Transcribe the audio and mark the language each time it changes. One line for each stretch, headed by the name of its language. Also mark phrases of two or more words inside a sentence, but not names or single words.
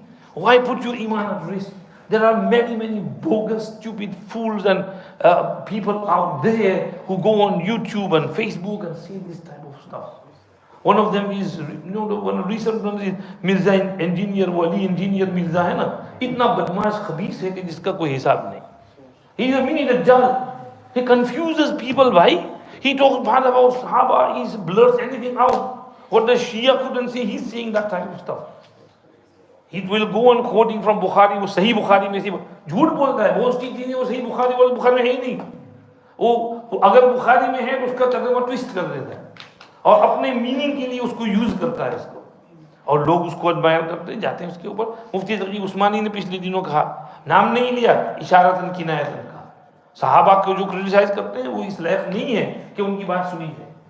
English: Why put your iman at risk? There are many bogus, stupid fools and people out there who go on YouTube and Facebook and say this type of stuff. One of them is, one recent one is Mirza engineer, Wali engineer Mirza
Hindi: है ना. इतना बदमाश ख़बीस है कि जिसका कोई हिसाब नहीं.
English: He is a mini Dajjal. He confuses people, bhai. He talks bad about Sahaba, he blurs anything out. What the Shia couldn't say, he's saying that type of stuff. He will go on quoting from Bukhari,
Hindi: वो सही बुखारी में से झूठ बोलता है, बहुत सी चीजें वो सही बुखारी वाले बुखारी में है ही नहीं. वो अगर बुखारी में है तो उसका तर्जुमा ट्विस्ट कर देता है और अपने मीनिंग के लिए उसको यूज करता है इसको, और लोग उसको एडमायर करते जाते हैं उसके ऊपर. मुफ्ती तकी उस्मानी ने पिछले दिनों कहा, नाम नहीं लिया, इशारतन किनायतन कहा, सहाबा को जो क्रिटिसाइज करते हैं वो इस लायक नहीं है कि उनकी बात सुनी जाए.